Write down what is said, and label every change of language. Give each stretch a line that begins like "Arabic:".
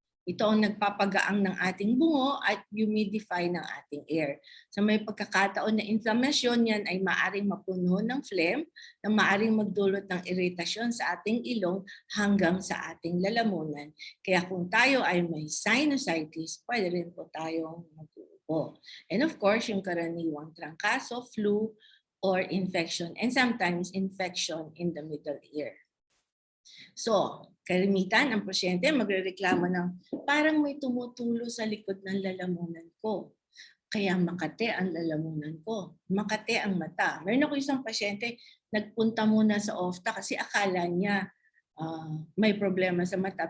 Filipino: Ito ang nagpapagaang ng ating bungo at humidify ng ating air. Sa may pagkakataon na inflamasyon, yan ay maaring mapuno ng phlegm na maaring magdulot ng iritasyon sa ating ilong hanggang sa ating lalamunan. Kaya kung tayo ay may sinusitis, pwede rin po tayong mag-uubo.
English: And of course,
Filipino: yung karaniwang trangkaso,
English: flu, or infection, and sometimes infection in the middle ear.
Filipino: So, kalimitan ang pasyente magrereklamo ng parang may tumutulo sa likod ng lalamunan ko. Kaya makate ang lalamunan ko. Makate ang mata. Meron ako isang pasyente, nagpunta muna sa OFTA kasi akala niya may problema sa mata.